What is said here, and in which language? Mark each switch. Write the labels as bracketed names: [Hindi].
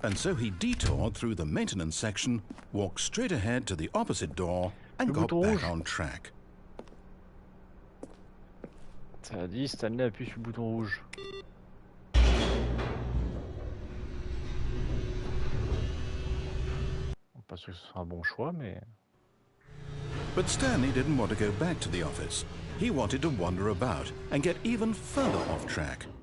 [English] And so he detoured through the maintenance section, walked straight ahead to the opposite door, and got back on track. [French] Ça a dit, Stanley appuie sur le bouton rouge. Pas sûr que ce soit un bon choix, mais... [English] But Stanley didn't want to go back to the office. He wanted to wander about and get even further off track.